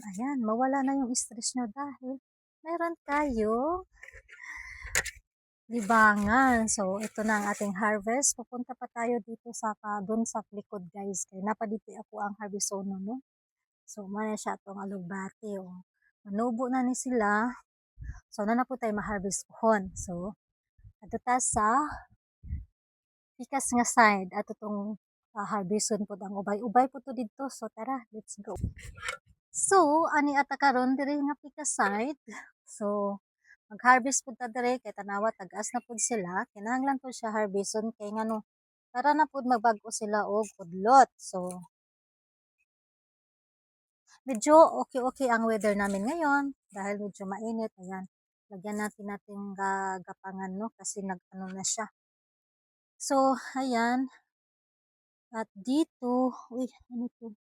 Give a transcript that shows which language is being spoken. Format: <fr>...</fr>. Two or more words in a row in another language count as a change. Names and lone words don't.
<tl>Ayan, mawala na yung stress nyo dahil meron tayo libangan. So, ito na ang ating harvest. Pupunta pa tayo dito doon sa likod, guys. Kaya napadito ako ang harvest zone, no? So, muna siya itong alugbati.</tl> <ceb>Oh. Manubo na ni sila. So, na po tayo ma-harvest pohon. So, ato ta sa pikas nga side. Ato itong harveston po ang ubay-ubay po to dito.</ceb> <tl>So, tara,</tl> <en>let's go. So,</en> <ceb>ani ata karon diri nga pikas side. So, mag-harvest po ta diri kay tanawa tagas na pud sila. Kinahanglan po siya harveston kay ngano para na pud magbag-o sila og udlot.</ceb> <tl>So, medyo okay ang weather namin ngayon dahil medyo mainit. Ayan. Lagyan natin gapangan, no? Kasi nag-ano na siya. So, ayan. At dito, uy, ano to?</tl>